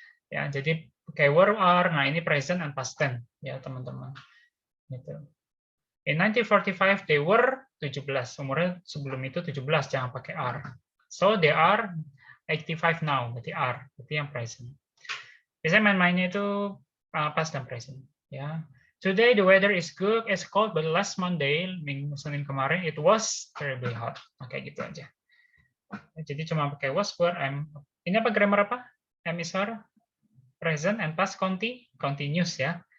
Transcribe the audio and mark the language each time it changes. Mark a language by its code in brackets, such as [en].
[id] Ya, jadi kayak were are, nah ini present and past tense ya teman-teman. Gitu. [en] In 1945 they were 17, [id] umurnya sebelum itu 17, jangan pakai are. [en] So they are 85 now, [id] berarti are, berarti yang present. Biasanya main-mainnya itu past dan present. Ya. [en] Today the weather is good, it's cold, but last Monday, [id] minggu Senin kemarin, [en] it was terribly hot. [id] Oke, gitu aja. Jadi cuma pakai was, were, am. Ini apa grammar apa? Am is are, present, and past continuous ya.